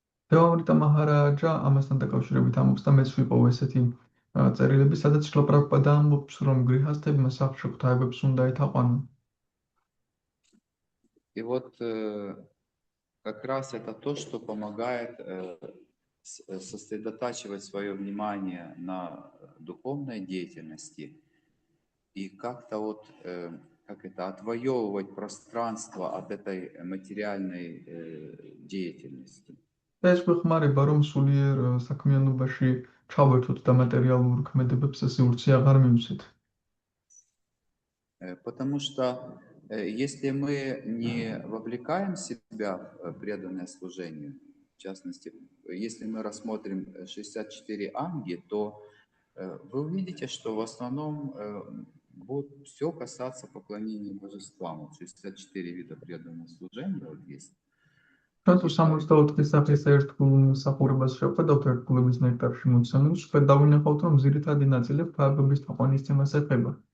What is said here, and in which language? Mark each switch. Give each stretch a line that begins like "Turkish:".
Georgian: Девамрита Махараджа ამასთან დაკავშირებით ამბობს და მეც ვიპოვე ესეთი წერილები, სადაც შრილა პრაბჰუპადა ამბობს, რომ გრიჰასთებმა სახლში ღვთაებებს უნდა ეთაყვანონ.
Russian: И вот как раз это то, что помогает сосредотачивать свое внимание на духовной деятельности и как-то вот отвоевывать пространство от этой материальной деятельности.
Georgian: ეს გვეხმარება, რომ სულიერ საქმიანობაში ჩავერთოთ და მატერიალურ ქმედებებს სივრცე აღარ მივცეთ.
Russian: Потому что если мы не вовлекаем себя в преданное служение, в частности, если мы рассмотрим 64 анги, то вы увидите, что в основном будет все касаться поклонения божествам. 64 вида преданного служения вот есть.
Georgian: Ჩვენ თუ 64 სახის ერთგულსახურებას შევხედავთ ერთგულების ნექტარში მოცემულს, ჩვენ დავინახავთ, რომ ძირითადი ნაწილი ღვთაებების თაყვანისცემას ეხება.